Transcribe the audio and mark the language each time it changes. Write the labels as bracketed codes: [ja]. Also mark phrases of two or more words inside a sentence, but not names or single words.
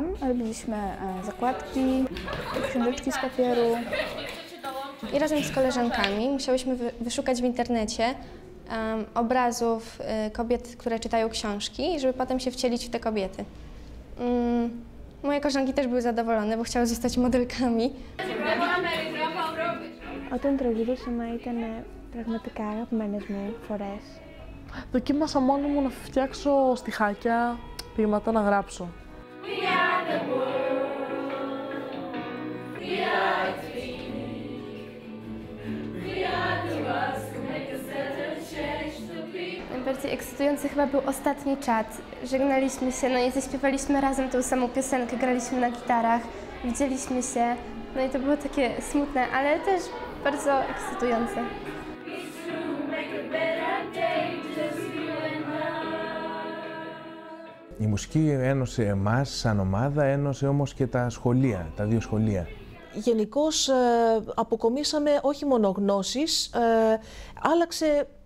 [pl] Robiliśmy zakładki, książeczki z papieru. I razem z koleżankami musiałyśmy wyszukać w internecie obrazów kobiet, które czytają książki, żeby potem się wcielić w te kobiety. Moje koleżanki też były zadowolone, bo chciały zostać modelkami. [el] Όταν τραγουδούσαμε ήταν πραγματικά αγαπημένες μου φορές. Δοκίμασα μόνο μου να φτιάξω στιχάκια, ποίηματα να γράψω. [pl] Najbardziej ekscytujący chyba był ostatni czat. Żegnaliśmy się, no i zaśpiewaliśmy razem tą samą piosenkę, graliśmy na gitarach, widzieliśmy się. No i to było takie smutne, ale też bardzo ekscytujące. [el] Η μουσική ένωσε εμάς σαν ομάδα, ένωσε όμως και τα σχολεία, τα δύο σχολεία. Γενικώς αποκομίσαμε όχι μόνο γνώσεις, άλλαξε η βιβλιοθήκη.